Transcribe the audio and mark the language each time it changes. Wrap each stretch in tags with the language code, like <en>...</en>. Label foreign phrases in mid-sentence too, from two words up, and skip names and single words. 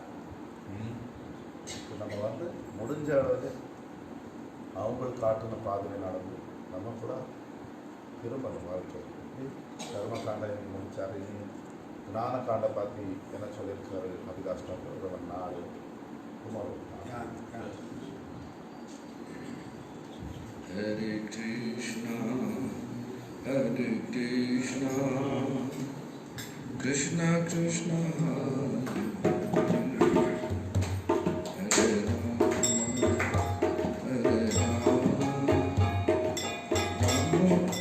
<ta>இப்போ நம்ம முடிஞ்ச அளவு அவங்களுக்கு காட்டின பாதையில் நடந்து நம்ம கூட திரும்பணும் வாழ்க்கை. கர்மகாண்ட இன்னைக்கு முடிச்சார். இனி ஞானகாண்ட பார்த்து என்ன சொல்லியிருக்காரு, அது கஷ்டம். 4 குமார். Hare Krishna, Hare Krishna, Krishna Krishna, Hare Rama, Hare Rama, Rama</ta>